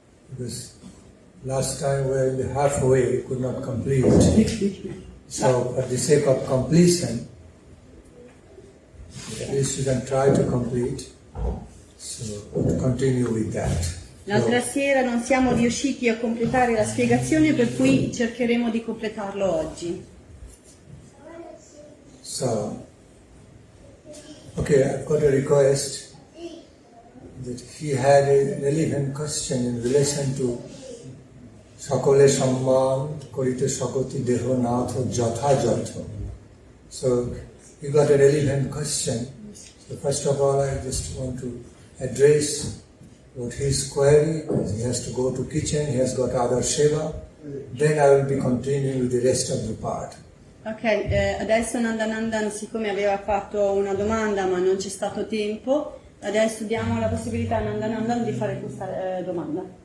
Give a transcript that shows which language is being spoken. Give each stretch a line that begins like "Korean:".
English: Because last time we were halfway, we could not complete. So, for the sake of completion, at least you can try to complete. So, we'll continue with that.
Italian: L'altra sera non siamo riusciti a completare la spiegazione, per cui cercheremo di completarlo oggi.
English: So, okay, I've got a request that he had a relevant question in relation to
Bangla: Sakole Samman Korite Sakoti Deho Natho Jatha Jatha.
English: So, he got a relevant question. So, first of all, I just want to address what his query, because he has to go to kitchen, he has got other seva. Then I will be continuing with the rest of the part.
Italian: Ok, adesso Nandan, siccome aveva fatto una domanda ma non c'è stato tempo, adesso diamo la possibilità a Nandan di fare questa domanda.